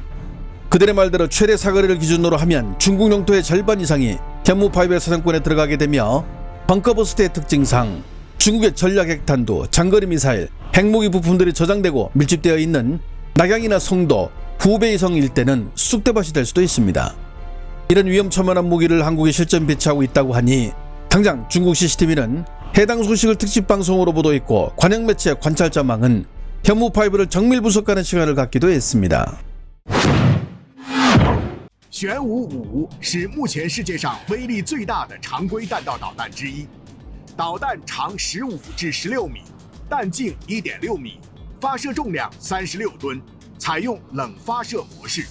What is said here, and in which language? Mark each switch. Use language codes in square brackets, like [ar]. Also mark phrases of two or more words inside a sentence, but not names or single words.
[ko] 그들의 말대로 최대 사거리를 기준으로 하면 중국 영토의 절반 이상이 현무5의 사정권에 들어가게 되며 벙커버스트의 특징상 중국의 전략 핵탄두, 장거리 미사일, 핵무기 부품들이 저장되고 밀집되어 있는 낙양이나 송도, 후베이성 일대는 쑥대밭이 될 수도 있습니다. 이런 위험천만한 무기를 한국에 실전 배치하고 있다고 하니 당장 중국 CCTV는 해당 소식을 특집방송으로 보도했고 관영 매체 관찰자망은 현무5를 정밀 분석하는 시간을 갖기도 했습니다. [zh] 玄武5是目前世界上威力最大的常规弹道导弹之一，导弹长15至16米，弹径1.6米，发射重量36吨，采用冷发射模式。